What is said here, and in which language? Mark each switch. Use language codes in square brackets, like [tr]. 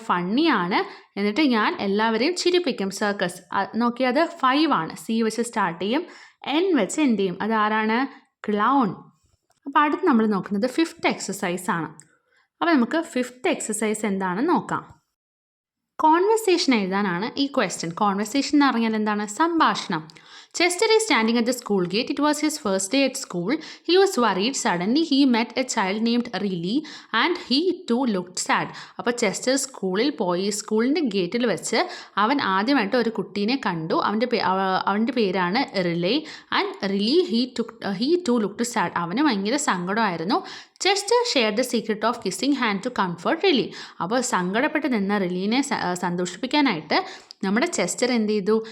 [ml] ഫണ്ണിയാണ്, എന്നിട്ട് ഞാൻ എല്ലാവരെയും ചിരിപ്പിക്കും. സർക്കസ് നോക്കിയത് 5 ആണ്. സി വെച്ച് സ്റ്റാർട്ട് ചെയ്യും, എൻ വെച്ച് എൻഡ് ചെയ്യും. അതാരാണ്? ക്ലൗൺ. അപ്പോൾ അടുത്ത് നമ്മൾ നോക്കുന്നത് 5th എക്സസൈസ് ആണ്. അപ്പോൾ നമുക്ക് 5th എക്സസൈസ് എന്താണെന്ന് നോക്കാം. കോൺവെർസേഷൻ എഴുതാനാണ് ഈ ക്വസ്റ്റ്യൻ. കോൺവെർസേഷൻ എന്ന് പറഞ്ഞാൽ എന്താണ്? സംഭാഷണം. [en] Chester is standing at the school gate. It was his first day at school. He was worried. Suddenly he met a child named Riley and he too looked sad. [ml] അപ്പോൾ Chester സ്കൂളിൽ പോയി. സ്കൂളിൻ്റെ ഗേറ്റിൽ വെച്ച് അവൻ ആദ്യമായിട്ട് ഒരു കുട്ടീനെ കണ്ടു. അവൻ്റെ പേരാണ് relay. [en] And Riley he too looked sad. [ml] അവന് ഭയങ്കര സങ്കടമായിരുന്നു. [en] Chester share the secret of kissing hand to comfort Riley. [ml] അപ്പോൾ സങ്കടപ്പെട്ട് നിന്ന റിലീനെ സന്തോഷിപ്പിക്കാനായിട്ട് നമ്മുടെ ചെസ്റ്റർ എന്ത് ചെയ്തു?